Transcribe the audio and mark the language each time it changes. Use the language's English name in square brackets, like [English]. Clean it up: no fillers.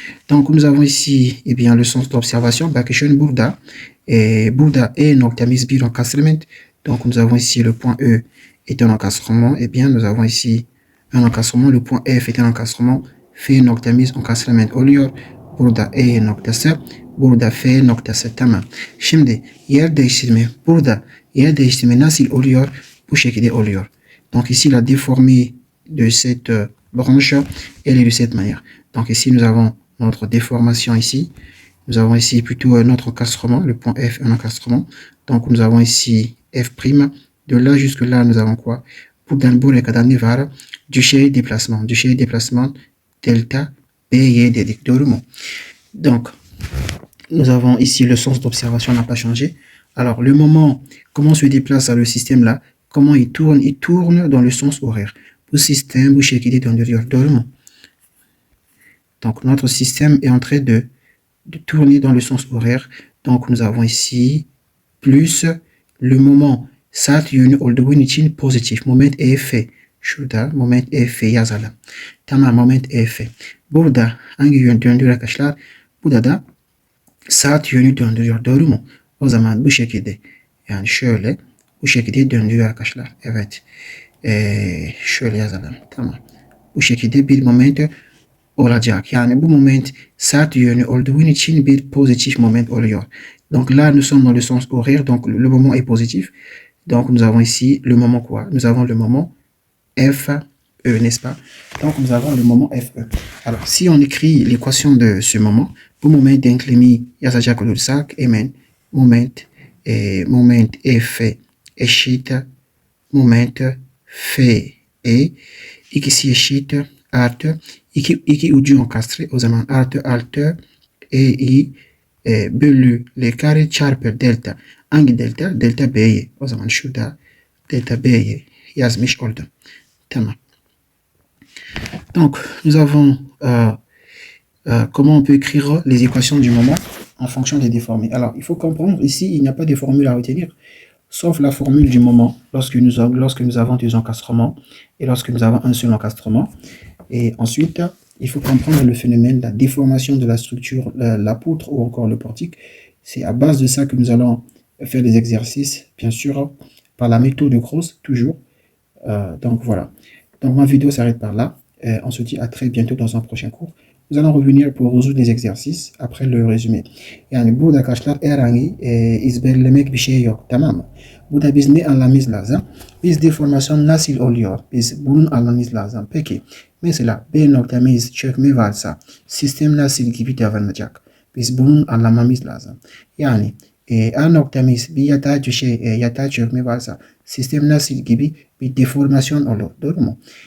[French] Donc nous avons ici eh bien le sens d'observation. [Turkish] Bakışın burada. Burada E noktamız bir encastrement. [French] Donc nous avons ici le point E est un encastrement. Eh bien nous avons ici un encastrement. Le point F est un encastrement. [Turkish] F noktamız encastrement oluyor. Burada E noktası. Burada F noktası. Tamam. Şimdi yer değiştirme. Burada yer değiştirme nasıl oluyor? Bu şekilde oluyor. [French] Donc ici la déformée de cette branche, elle est de cette manière. Donc ici nous avons notre déformation ici. Nous avons ici plutôt notre encastrement, le point F, un encastrement. Donc nous avons ici F'. De là jusque là, nous avons quoi? [Turkish] Buradan buraya kadar ne var? Düşey [French] déplacement [Turkish] delta B'ye dedik. Doğru mu? [French] Donc nous avons ici le sens d'observation n'a pas changé. Alors le moment, comment se déplace le système là? Comment il tourne? Il tourne dans le sens horaire. [Turkish] Bu système bu şekilde döndürüyor. Doğru mu? [French] Donc notre système est en train de tourner dans le sens horaire. Donc nous avons ici plus le moment [Turkish] saat yönü olduğu için pozitif. [French] Moment EF. [Turkish] Şurada moment EF yazalım. Tamam, moment EF. Burada hangi yön döndürüyor arkadaşlar? Burada da saat yönü döndürüyor. Doğru mu? O zaman bu şekilde. Yani şöyle bu şekilde döndürüyor arkadaşlar. Evet. Şöyle yazalım. Tamam. Bu şekilde bir moment olacak. Yani bu moment saat yönü olduğu için bir pozitif moment oluyor. [French] Donc là, nous sommes dans le sens horaire, donc le moment est positif. Donc nous avons ici le moment quoi? Nous avons le moment FE, n'est-ce pas? Donc nous avons le moment FE. Alors si on écrit l'équation de ce moment, [Turkish] bu moment denklemi yazacak olursak hemen moment F eşit moment F ikisi eşit artı iki ucu encastré, o zaman artı i bölü l kare çarpı delta. Hangi delta? Delta B'ye. O zaman şurada delta B'ye yazmış oldum. Tamam. [French] Donc nous avons comment on peut écrire les équations du moment? en fonction des déformés. Alors, il faut comprendre, ici, il n'y a pas de formule à retenir, sauf la formule du moment, lorsque nous avons des encastrements et lorsque nous avons un seul encastrement. Et ensuite, il faut comprendre le phénomène de la déformation de la structure, la poutre ou encore le portique. C'est à base de ça que nous allons faire des exercices, bien sûr, par la méthode de Gross, toujours. Donc voilà. Donc ma vidéo s'arrête par là. On se dit à très bientôt dans un prochain cours. Nous allons revenir pour résoudre les exercices après le résumé. [Turkish] Yani burada arkadaşlar herhangi ezberlemek bir şey yok, tamam mı? Burada biz ne anlamamız lazım? Biz deformasyon nasıl oluyor? Biz bunun anlamamız lazım. Peki mesela bir noktamız çökme varsa sistem nasıl gibi davranacak? Biz bunun anlamamız lazım. Yani A noktamız bir yatay çökme varsa sistem nasıl gibi bir deformasyon olur. Doğru mu?